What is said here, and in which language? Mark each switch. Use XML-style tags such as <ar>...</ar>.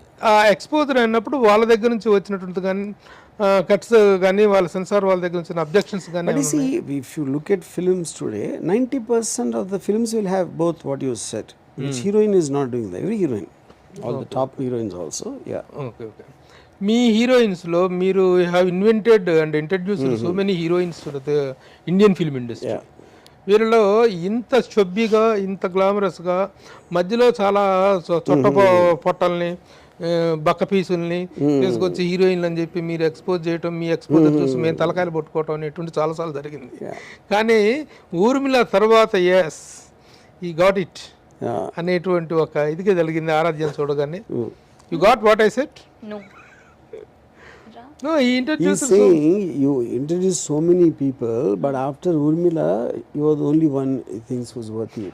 <te>ఆ ఎక్స్పోజర్ అయినప్పుడు వాళ్ళ దగ్గర నుంచి వచ్చినటువంటి కానీ కట్స్ కానీ వాళ్ళ సెన్సార్ వాళ్ళ దగ్గర నుంచి అబ్జెక్షన్స్ కానీ.</te> <en>But you see, if you look at films today, 90% of the films will have both what you said. Which heroine is not doing that? Every heroine, all the top heroines also. Okay.</en> <te>మీ heroines లో మీరు</te> <en>Have invented and introduced so many heroines to the Indian film industry.</en> <te>వీరిలో ఇంత చొబ్బిగా, ఇంత గ్లామరస్గా, మధ్యలో చాలా చొట్ట పొట్టల్ని, బక్క పీసుల్ని తీసుకొచ్చి హీరోయిన్లు అని చెప్పి మీరు ఎక్స్పోజ్ చేయటం, మీ ఎక్స్పోజర్ చూసి మేము తలకాయలు పట్టుకోవటం అనేటువంటి చాలాసార్లు జరిగింది. కానీ ఊర్మిళ తర్వాత</te> <en>yes he got it</en> <te>అనేటువంటి ఒక ఇదిగా జరిగింది ఆరాధ్యం చూడగానే.</te> <en>You got what I said? No, he introduced. He's saying you introduced so many people, but after Urmila, you are the only one he thinks was worthy.</en>